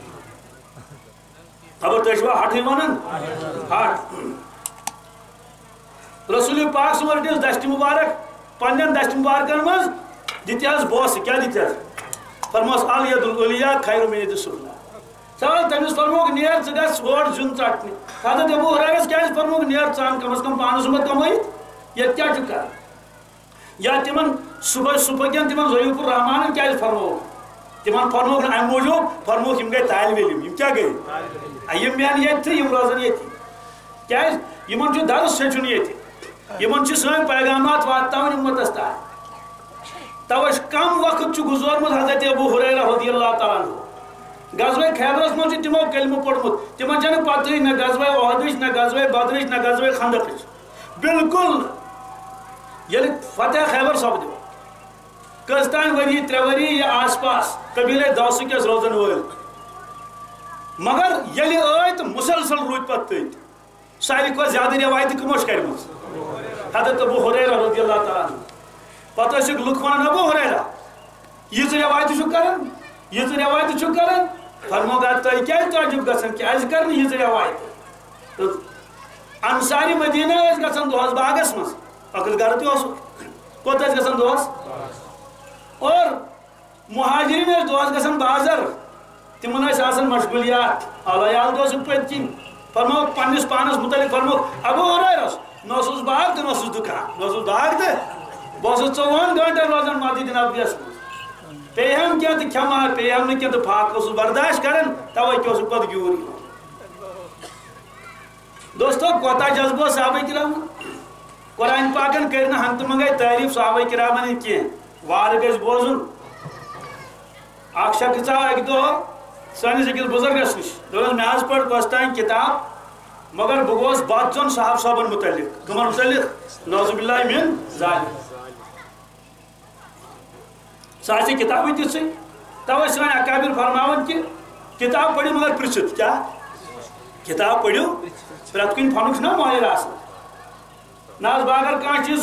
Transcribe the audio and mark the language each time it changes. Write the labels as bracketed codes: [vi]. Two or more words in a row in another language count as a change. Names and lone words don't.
[ks] خبر تُہۍ چھُوا ہٹھٕے ونان ہٹ رسول پاک سُنٛد رٔٹِس دشت مبارک پنن دشت مبارکن مز دتہس بوس کیا دتہس فرموس [ar] الید العلیٰ خیر من ید السفلیٰ [ks] چل تمس فرموک نیر ژٕ گژھ اور زیُن ژٹنہِ حضرت ابو ہریرس کیٛازِ فرموک نیر ژٕ ان [ur] کم از کم [ks] پانس سُمت کمٲیِتھ ییٚتہِ کیٛاہ چھُ کران یا تمن صبح کٮ۪ن تمن ضعیف الرحمانن کیٛازِ فرموک تمن فرموک نہٕ امہِ موٗجوٗب فرموک یِم گٔے طالبِ علم یِم کیٛاہ گٔے یِم بیٚہن ییٚتہِ تہٕ یِم روزن ییٚتی کیٛازِ یِمن چھُ درس ہیٚچھُن ییٚتہِ یمن چھ سٲنۍ پیغامات واتناوٕنۍ اُمتس تام توے کم وقت چھ گزورمت حضرت ابو ہریرہ [ar] رضی اللہ تعالیٰ عنہ [ks] غزوہ خیبرس مز تمو کلمہ پوٚرمُت تمن چھنہٕ پتہٕے نہ غزوہ احدٕچ نہ غزوہ بدرٕچ نہ غزوہ خندقٕچ بالکل ییٚلہِ فتح خیبر سپدیو کٔژ تام ؤری 3 ؤری یا آس پاس قبیلے دوسٕکۍ ٲسۍ روزن وٲلۍ مگر ییٚلہِ ٲے تہٕ مسلسل روٗدۍ پتہٕ تٔتۍ ساروی کھۄتہٕ زیادٕ روایتہٕ کٕمو چھِ کَرِمٕژ حضرت ابو ہریرہ [ar] رضی اللہ تعالیٰ عنہ [ks] پتہ لُکھ ونان ابو ہریرہ یہ روایت کران یہ روایت کران فرمو گا تھی کیا تعجب گژھان کیازِ کرن یہ روایت انصاری مدینہ گژھان دۄہس باغس مز اکل گھر تہ کوت گژھان دۄہس اور مہاجرین دۄہس گژھان بازر تمن آسان مشغولیات علیال دۄہ پٔتۍ کِنۍ فرمو پنس پانس متعلق فرمو ابو ہریرس نوسس باغ تو نوسس دکان نوسس باغ تو بہت 24 گھنٹے روزان مسجد نبویس پیہم کیا تو کھما پیہم نہ کیا تو پاک اس برداشت کرن توے کیو پت گیور دوستو کوتا جذبہ صحابہ کرام قرآن پاکن کرنا ہنت منگے تعریف صحابہ کرامن کی وار گژھِ بوزن اکھ شخص اکہ دۄہ سٲنِس أکِس بزرگس نش دوٚپُس مےٚ حظ پٔر گۄستانۍ کِتاب مگر بہٕ گوس بتہٕ چون صاحب صٲبن متعلق کمن متعلق [ar] نعوذ باللہ من ذالک [ks] سۄ آسہِ کِتابٕے تِژھٕے توے سٲنۍ اکابر فرماوان کہ کتاب پٔرِو مگر پرٛژھِتھ کیٛاہ کتاب پٔرِو پرٛٮ۪تھ کُنہِ فنُک چھُنہ مٲہِر آسان نہ حظ بہٕ اگر کانٛہہ چیٖز